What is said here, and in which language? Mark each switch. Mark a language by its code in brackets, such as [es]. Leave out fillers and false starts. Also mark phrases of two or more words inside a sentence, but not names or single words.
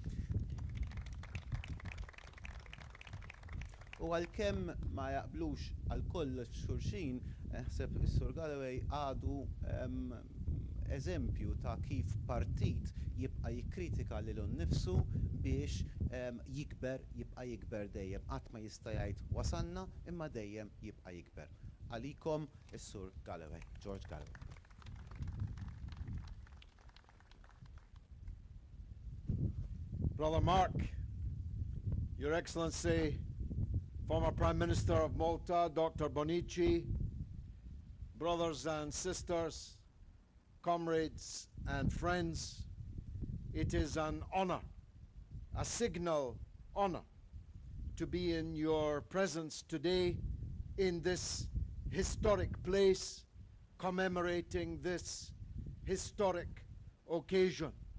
[mt] U għalkemm ma jaqblux għal kollox xulxin, ħseb is-Sur Galloway għadu eżempju ta' kif partit jibqa' jikkritika lilu nnifsu biex jibqa' jikber dejjem. Qatt ma jista' jgħid wasanna imma dejjem jibqa' jikber. Għalikom is-Sur Galloway, George Galloway. [en] Brother Mark, Your Excellency, former Prime Minister of Malta, Dr. Bonici, brothers and sisters, comrades and friends, it is an honor, a signal honor, to be in your presence today in this historic place, commemorating this historic occasion.